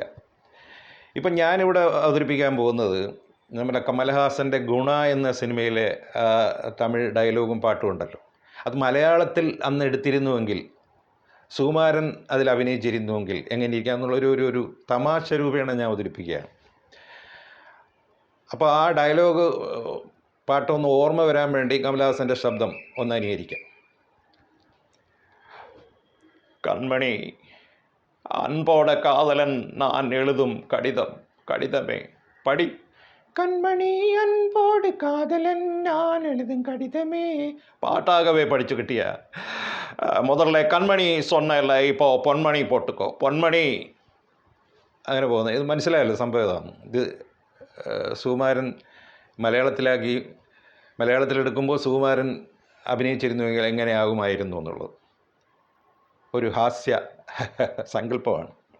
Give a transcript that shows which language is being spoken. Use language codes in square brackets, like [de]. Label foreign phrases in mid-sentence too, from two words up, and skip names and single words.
[ml] ഇപ്പം ഞാനിവിടെ അവതരിപ്പിക്കാൻ പോകുന്നത് നമ്മുടെ കമൽഹാസൻ്റെ ഗുണ എന്ന സിനിമയിലെ തമിഴ് ഡയലോഗും പാട്ടും ഉണ്ടല്ലോ, അത് മലയാളത്തിൽ അന്ന് എടുത്തിരുന്നുവെങ്കിൽ, സുകുമാരൻ അതിൽ അഭിനയിച്ചിരുന്നുവെങ്കിൽ എങ്ങനെ ഇരിക്കാമെന്നുള്ളൊരു തമാശ രൂപേണ ഞാൻ അവതരിപ്പിക്കുകയാണ്. അപ്പോൾ ആ ഡയലോഗ് പാട്ടൊന്ന് ഓർമ്മ വരാൻ വേണ്ടി കമൽഹാസൻ്റെ ശബ്ദം ഒന്ന് അനുകരിക്കാം. കൺമണി, [ta] அன்போட காதலன் நான் எழுதும் கடிதம், கடிதமே படி. கண்மணி அன்போடு காதலன் நான் எழுதும் கடிதமே. பாட்டாகவே படிச்சு கிட்டிய. [ml] முதல்ல കൺമണി சொன்னല്ല, ഇപ്പോൾ പൊന്മണി പോട്ടുക്കോ, പൊന്മണി. അങ്ങനെ പോകുന്നത്. ഇത് മനസ്സിലായല്ലോ സംഭവം ഇതാണ്. ഇത് സുകുമാരൻ മലയാളത്തിലെടുക്കുമ്പോൾ സുകുമാരൻ അഭിനയിച്ചിരുന്നുവെങ്കിൽ എങ്ങനെയാകുമായിരുന്നു എന്നുള്ളത് ഒരു ഹാസ്യ സങ്കല്പമാണ്.